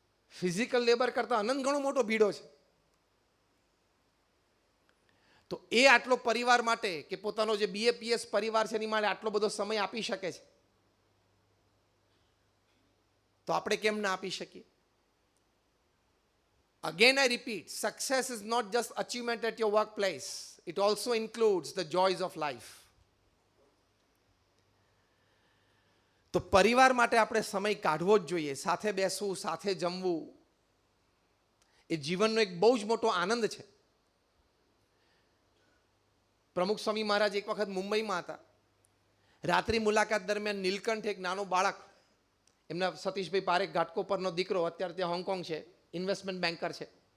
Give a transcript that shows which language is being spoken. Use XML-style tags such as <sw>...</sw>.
<gu>Physical labour કરતાં અનંત ગણો મોટો ભીડો છે. તો એ આટલો પરિવાર માટે કે પોતાનો જે BAPS પરિવાર છે એની માટે આટલો બધો સમય આપી શકે છે, તો આપણે કેમ ના આપી શકીએ?</gu> <en>Again I repeat, success is not just achievement at your workplace. It also includes the joys of life.</en> <gu>તો પરિવાર માટે આપણે સમય કાઢવો જ જોઈએ. સાથે બેસવું, સાથે જમવું એ જીવનનો એક બહુ જ મોટો આનંદ છે. પ્રમુખ સ્વામી મહારાજ એક વખત મુંબઈમાં હતા. રાત્રિ મુલાકાત દરમિયાન નીલકંઠ, એક નાનો બાળક, એમના સતીશભાઈ પારેખ ઘાટકોપરનો દીકરો, અત્યારે ત્યાં હોંગકોંગ છે, ઇન્વેસ્ટમેન્ટ બેન્કર છે.</gu>